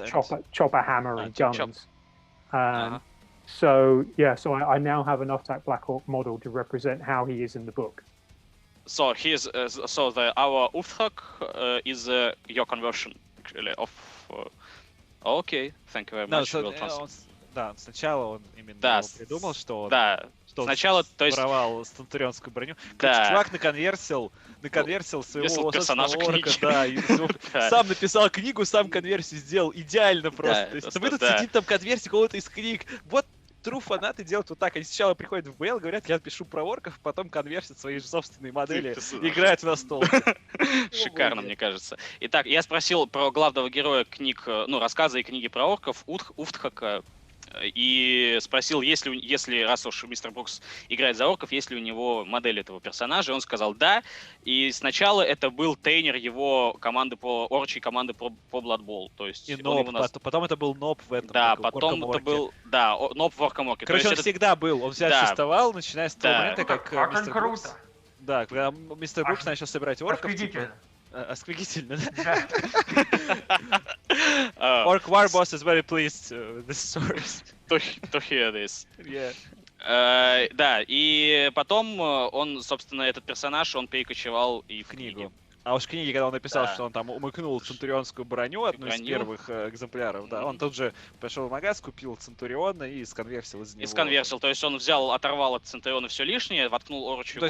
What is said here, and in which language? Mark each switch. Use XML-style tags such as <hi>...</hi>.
<en>big chopper hammer and guns. So I now have an Uftak Black Hawk model to represent how he is in the book. So he's our Uftak is your conversion actually of. Okay, thank you very much.</en> <ru>Сначала он именно придумал, что он сначала, то есть воровал центурионскую броню. Короче, чувак наконверсил своего персонажа книги. Сам написал книгу, сам конверсию сделал идеально просто. То есть вы тут сидит там конверсия кого-то из книг. Вот true фанаты делают вот так. Они сначала приходят в БЛ, говорят, я пишу про орков, потом конверсят свои же собственные модели, играют на стол. Шикарно, мне кажется. Итак, я спросил про главного героя книг, рассказы и книги про орков, Уфтхака, и спросил, если раз уж мистер Брукс играет за орков, есть ли у него модель этого персонажа, он сказал да, и сначала это был тренер его команды орчей команды по Blood Bowl, то есть и Ноб, потом это был Ноб в этом. Да, потом это был, Ноб в Оркоморке. Короче, он всегда был, он всегда существовал, начиная с того момента, как мистер Брукс... Да, когда мистер Брукс начал собирать орков. Осквигительно, да?</ru> <en>Orc War Boss is very pleased with the stories. To hear this. Yeah.</en> <ru>Да, и потом он, собственно, этот персонаж, он перекочевал и в книгу. А уж в книге, когда он написал, что он там умыкнул центурионскую броню, одну из первых экземпляров, да, он тут же пошел в магаз, купил центуриона и сконверсил из него. Сконверсил, то есть он оторвал от центуриона все лишнее, воткнул орочью голову.</ru>